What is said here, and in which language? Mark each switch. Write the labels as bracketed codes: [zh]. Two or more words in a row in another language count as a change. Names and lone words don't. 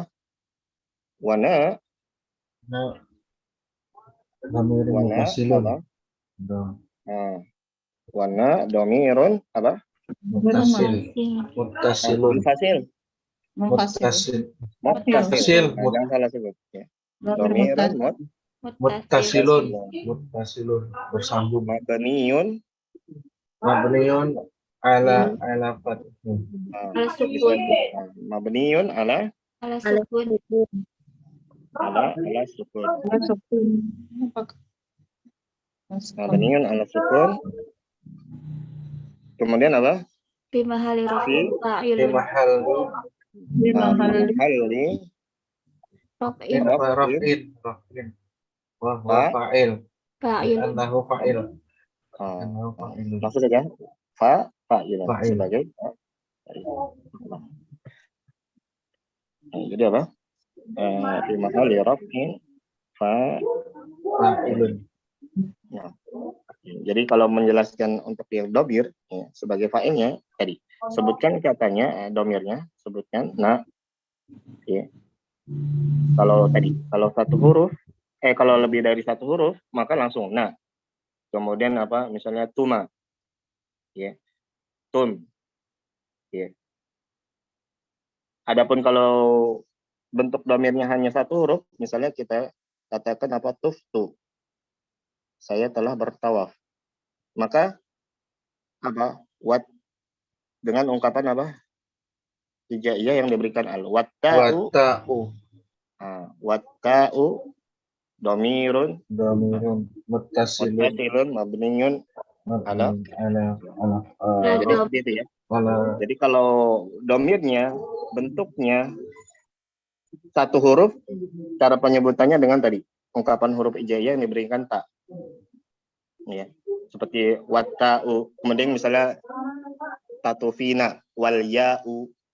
[ar] وأنا ضميرٌ وأنا متصلٌ. [id] apa? [ar] وأنا ضميرٌ [id] apa? [ar] متصل. متصلٌ. متصل. متصل. [id] Muttasil. Jangan salah sebut ya. [ar] ضميرٌ متصلٌ. متصلٌ. Bersambung. مبنيٌّ مبنيٌّ على فتح. على سكون. مبنيٌّ على على سكون. سكون. مبنيٌّ على سكون. [id] Kemudian apa? [ar] في محلِّ في رفعٍ [id] Di [ar] فاعلٌ. محل halli رفعٍ رفعٍ. وفاعل. فاعل. أنه فاعل. أنه فاعل. [id] maksud saja fa'il [ar] فاعل. [id] sebagai jadi apa? [ar] في محلِّ رفعٍ فاعلٌ. [id] Nah, jadi kalau menjelaskan untuk fi'il dhamir ya, sebagai fa'ilnya tadi sebutkan katanya dhamirnya, sebutkan ya. Kalau satu huruf kalau lebih dari satu huruf maka langsung kemudian apa misalnya tuma ya, tun ya. Adapun kalau bentuk dhamirnya hanya satu huruf, misalnya kita katakan apa tuftu, saya telah bertawaf, maka apa dengan ungkapan apa hijaiyah yang diberikan [ar] والتاءُ ضميرٌ متصلٌ مبنيٌّ على [id] jadi seperti itu ya. Jadi kalau dhamirnya bentuknya satu huruf, cara penyebutannya dengan tadi ungkapan huruf hijaiyah yang diberikan ta ya, seperti watta'u, kemudian misalnya tatufina [ar] والياءُ.